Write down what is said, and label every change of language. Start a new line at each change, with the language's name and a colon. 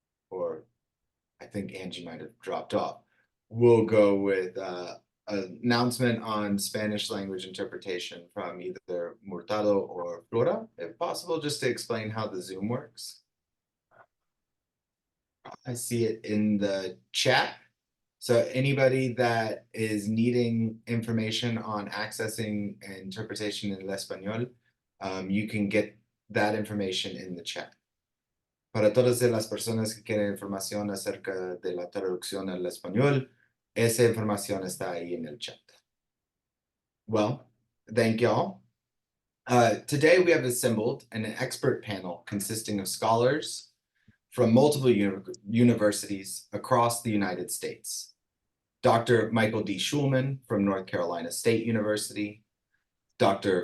English: Or I think Angie might have dropped off. We'll go with an announcement on Spanish language interpretation from either Murtado or Flora, if possible, just to explain how the Zoom works. I see it in the chat. So anybody that is needing information on accessing interpretation in el español, you can get that information in the chat.
Spanish: Para todas las personas que quieren información acerca de la traducción al español, esa información está ahí en el chat.
English: Well, thank y'all. Today we have assembled an expert panel consisting of scholars from multiple universities across the United States. Dr. Michael D. Schulman from North Carolina State University, Dr.